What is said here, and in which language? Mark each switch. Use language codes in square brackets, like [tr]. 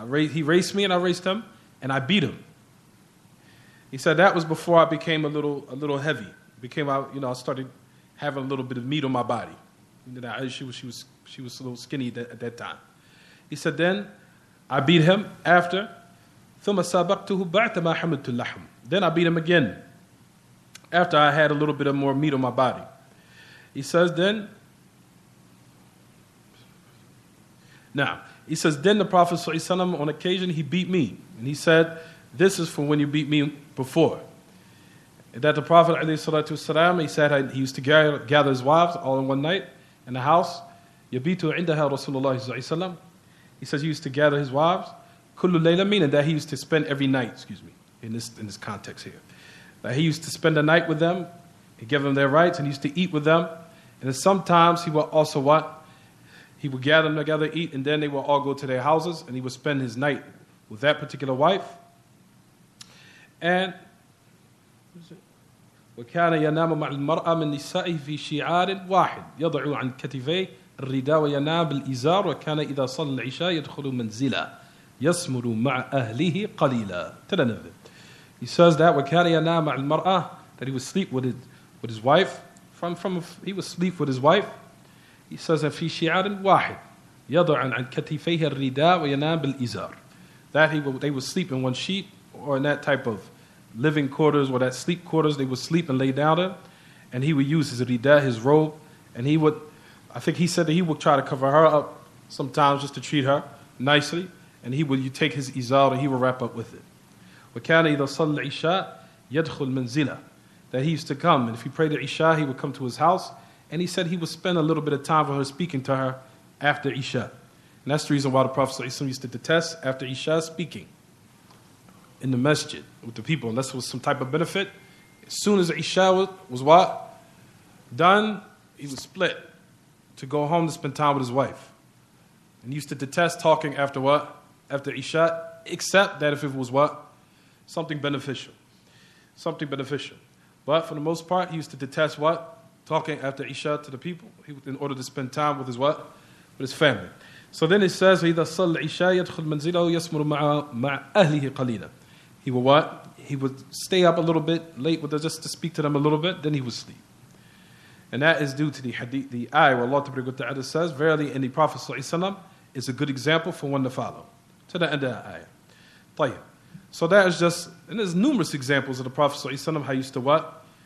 [en] He raced me and I raced him, and I beat him. He said that was before I became a little heavy. I started having a little bit of meat on my body. She was a little skinny at that time. He said then I beat him after. [ar] ثم سابقته بعد ما حملت اللحم. [en] Then I beat him again after I had a little bit of more meat on my body. He says then the Prophet ﷺ on occasion he beat me, and he said, this is for when you beat me before. That the Prophet ﷺ, he said he used to gather his wives all in one night in the house. [ar] يبيت عندها رسول الله صلى الله عليه وسلم. [en] He says he used to gather his wives. [ar] كل ليلة, [en] meaning that he used to spend every night, in this context here. that he used to spend the night with them, he gave them their rights, and he used to eat with them. And then sometimes he would also what? He would gather them together, eat, and then they would all go to their houses, and he would spend his night with that particular wife. [ar] And وكان ينام مع المرأة من نسائه في شعار واحد يضع عن كتفيه الرداء وينام بالإزار وكان إذا صلى العشاء يدخل منزله يسمر مع أهله قليلا. [en] To the end of it. He says that [ar] وكان ينام مع المرأة, [en] that he would sleep with his wife. He would sleep with his wife. He says that [ar] في شعار واحد يضع عن كتفيه الرداء وينام بالإزار. [en] That they would sleep in one sheet, or in that type of living quarters or that sleep quarters, they would sleep and lay down there, and he would use his rida, his robe, and I think he said that he would try to cover her up sometimes just to treat her nicely, and you take his izar and he would wrap up with it. [ar] وَكَانَ إِذَا صَلَّ الْعِشَاء يَدْخُلْ مَنْزِلَهُ. [en] That he used to come, and if he prayed the Isha, he would come to his house, and he said he would spend a little bit of time with her, speaking to her after Isha. And that's the reason why the Prophet ﷺ used to detest after Isha speaking in the masjid with the people, unless it was some type of benefit. As soon as Isha was what? Done, he would split to go home to spend time with his wife. And he used to detest talking after what? After Isha, except that if it was what? Something beneficial. Something beneficial. But for the most part, he used to detest what? Talking after Isha to the people, in order to spend time with his what? With his family. So then it says, [ar] إِذَا صَلَّ الْعِشَاء يَدْخُلْ مَنْزِلَهُ يَسْمُرُ مَعَ أَهْلِهِ قَلِيلًا. [en] He would what? He would stay up a little bit late with us just to speak to them a little bit, then he would sleep. And that is due to the hadith, the ayah where Allah Ta'ala says, verily in the Prophet ﷺ is a good example for one to follow. To the end of that ayah. طيب. So that is just, and there's numerous examples of the Prophet ﷺ, how he used to what?